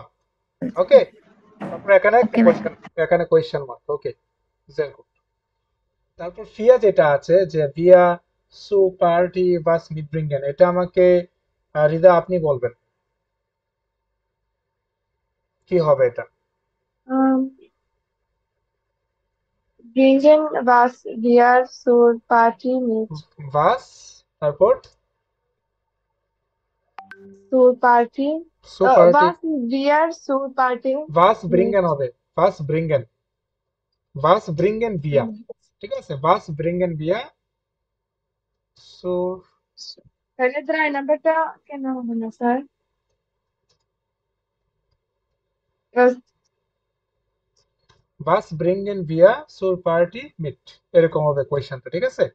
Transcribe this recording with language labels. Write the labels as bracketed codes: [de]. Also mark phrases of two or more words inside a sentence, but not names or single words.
[bn] ওকে, তারপর এখানে ওকে ভাইয়া। [en] question, এখানে question mark. okay, very good। [bn] তারপর ফিয়া যেটা আছে যে [de] wir zu Party was mitbringen, [bn] এটা আমাকে রিদা আপনি বলবেন কি হবে এটা। [de] Bringen was wir zur Party mit. [bn] বাস, তারপর [de] Zur Party. zu Party, Was wir zur Party বাস mit. ব্রিঙ্গেন হবে, was bringen, was bringen wir, [bn] ঠিক আছে? [de] was bringen wir zu, [bn] তাহলে 3 নাম্বারটা কেন হবে না স্যার? [de] was bringen wir zur Party mit, [bn] এরকম হবে কোয়েশ্চেনটা, ঠিক আছে?